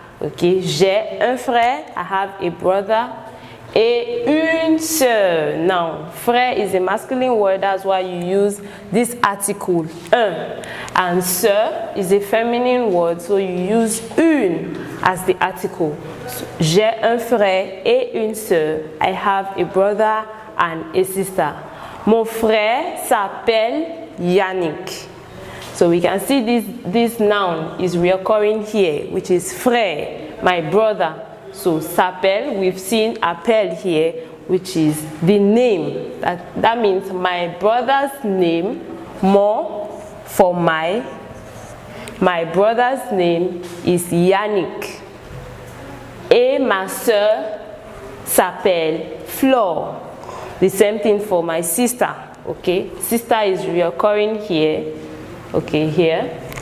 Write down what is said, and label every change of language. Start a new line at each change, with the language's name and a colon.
French: Okay, j'ai un frère,
English: I have a brother,
French: et une sœur.
English: Now, frère is a masculine word, that's why you use this article, un. And sœur is a feminine word, so you use une as the article.
French: So, j'ai un frère et une sœur.
English: I have a brother and a sister.
French: Mon frère s'appelle Yannick.
English: So we can see this noun is reoccurring here, which is frère, my brother. So s'appelle, we've seen appel here, which is the name. That means my brother's name, more for my brother's name is Yannick.
French: Et ma sœur s'appelle Flore.
English: The same thing for my sister, okay? Sister is reoccurring here, okay, here.